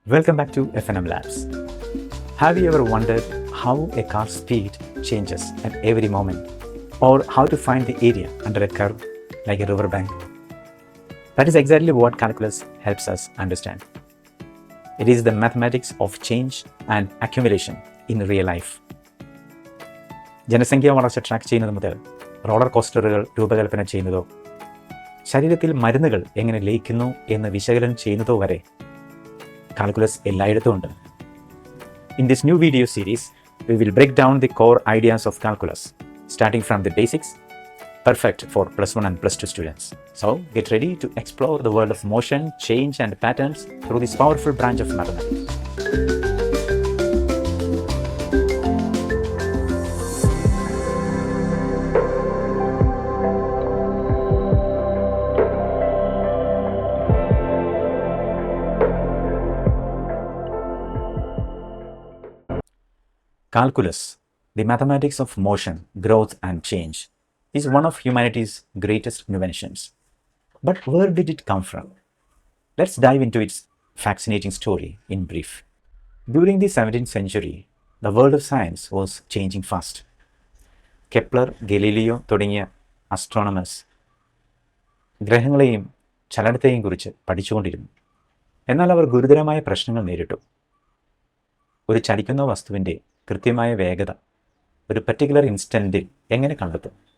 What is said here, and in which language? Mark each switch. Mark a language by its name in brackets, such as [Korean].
[English] Welcome back to FNM Labs. Have you ever wondered how a car's speed changes at every moment, or how to find the area under a curve like a riverbank? That is exactly what calculus helps us understand. It is the mathematics of change and accumulation in real life. [Malayalam] ജനസംഖ്യാ വളർച്ച track ചെയ്യുന്നത് മുതൽ roller കോസ്റ്ററുകൾ രൂപകൽപ്പന ചെയ്യുന്നതോ ശരീരത്തിൽ മരുന്നുകൾ എങ്ങനെ ലയിക്കുന്നു എന്ന് വിശകലനം ചെയ്യുന്നതോ വരെ കാൽക്കുലസ് എല്ലായിടത്തും ഉണ്ട്. [English] In this new video series, we will break down the core ideas of calculus, starting from the basics, perfect for +1 and +2 students. So, get ready to explore the world of motion, change, and patterns through this powerful branch of mathematics. Calculus, the mathematics of motion, growth, and change, is one of humanity's greatest inventions. But where did it come from? Let's dive into its fascinating story in brief. During the 17th century, the world of science was changing fast. [Malayalam] Kepler, Galileo തുടങ്ങിയ അസ്ട്രോണമേഴ്സ് ഗ്രഹങ്ങളെയും ചലനത്തെയും കുറിച്ച് പഠിച്ചുകൊണ്ടിരുന്നു. എന്നാൽ അവർ ഗുരുതരമായ പ്രശ്നങ്ങൾ നേരിട്ടു. ഒരു ചലിക്കുന്ന വസ്തുവിൻ്റെ കൃത്യമായ വേഗത ഒരു പർട്ടിക്കുലർ ഇൻസ്റ്റൻറ്റിൽ എങ്ങനെ കണ്ടെത്തും?